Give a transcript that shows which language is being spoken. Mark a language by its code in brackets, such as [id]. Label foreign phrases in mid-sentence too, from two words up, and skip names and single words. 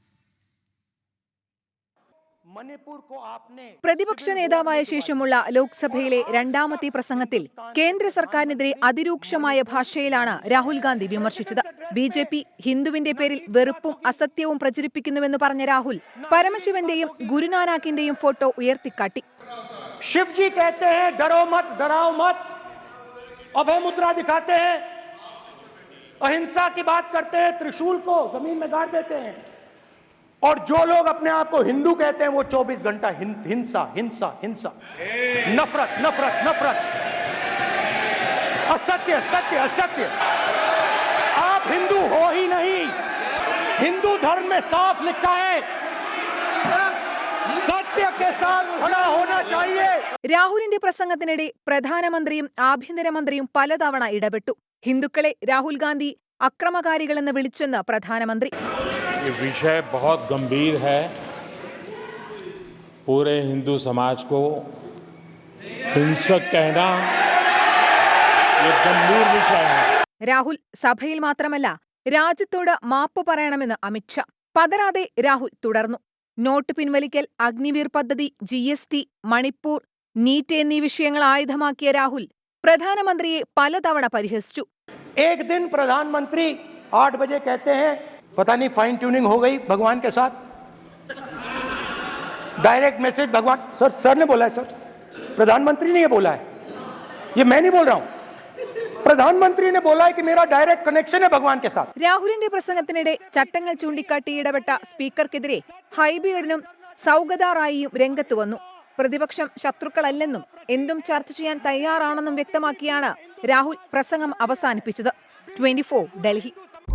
[ml] പ്രതിപക്ഷ നേതാവായ ശേഷമുള്ള ലോക്സഭയിലെ രണ്ടാമത്തെ പ്രസംഗത്തിൽ കേന്ദ്ര സർക്കാരിനെതിരെ അതിരൂക്ഷമായ ഭാഷയിലാണ് രാഹുൽ ഗാന്ധി വിമർശിച്ചത്. ബിജെപി ഹിന്ദുവിന്റെ പേരിൽ വെറുപ്പും അസത്യവും പ്രചരിപ്പിക്കുന്നുവെന്ന് പറഞ്ഞ രാഹുൽ പരമശിവന്റെയും ഗുരുനാനാക്കിന്റെയും ഫോട്ടോ ഉയർത്തിക്കാട്ടി. [hi] शिवजी कहते हैं डरो मत, डराओ मत, अभय मुद्रा दिखाते हैं, अहिंसा की बात करते हैं, त्रिशूल को जमीन में गाड़ देते हैं, और जो लोग अपने आप को हिंदू कहते हैं वो 24 घंटा हिंसा हिंसा हिंसा, नफरत नफरत नफरत, असत्य सत्य असत्य। आप हिंदू हो ही नहीं। हिंदू धर्म में साफ लिखा है सत्य के साथ खड़ा होना चाहिए. [ml] രാഹുലിന്റെ പ്രസംഗത്തിനിടെ പ്രധാനമന്ത്രിയും ആഭ്യന്തരമന്ത്രിയും പലതവണ ഇടപെട്ടു. ഹിന്ദുക്കളെ രാഹുൽ ഗാന്ധി അക്രമകാരികളെന്ന് വിളിച്ചെന്ന് പ്രധാനമന്ത്രി. [hi] ये विषय बहुत गंभीर है. पूरे हिंदू समाज को हिंसक कहना ये गंभीर विषय है. [ml] രാഹുൽ സഭയിൽ മാത്രമല്ല രാജ്യത്തോട് മാപ്പ് പറയണമെന്ന് അമിത്ഷാ. പതരാതെ രാഹുൽ തുടർന്നു. നോട്ട് പിൻവലിക്കൽ, അഗ്നിവീർ പദ്ധതി, GST, മണിപ്പൂർ, നീറ്റ് എന്നീ വിഷയങ്ങൾ ആയുധമാക്കിയ രാഹുൽ പ്രധാനമന്ത്രിയെ പലതവണ പരിഹസിച്ചു. [hi] एक दिन प्रधानमंत्री 8 बजे कहते हैं पता नहीं [en] fine tuning [hi] हो गई भगवान के साथ, [en] direct message [hi] भगवान सर ने बोला है, सर प्रधानमंत्री ने ये बोला है, ये मैं नहीं बोल रहा हूं, प्रधानमंत्री ने बोला है कि मेरा [en] direct connection [hi] है भगवान के साथ. [ml] രാഹുലിന്റെ പ്രസംഗത്തിനിടെ ചട്ടങ്ങൾ ചൂണ്ടിക്കാട്ടി ഇടപെട്ട സ്പീക്കർക്കെതിരെ ഹൈബീഡനും സൗഗത റായിയും രംഗത്ത് വന്നു. പ്രതിപക്ഷം ശത്രുക്കളല്ലെന്നും എന്തും ചർച്ച ചെയ്യാൻ തയ്യാറാണെന്നും വ്യക്തമാക്കിയാണ് രാഹുൽ പ്രസംഗം അവസാനിപ്പിച്ചത്. 24 ഡൽഹി.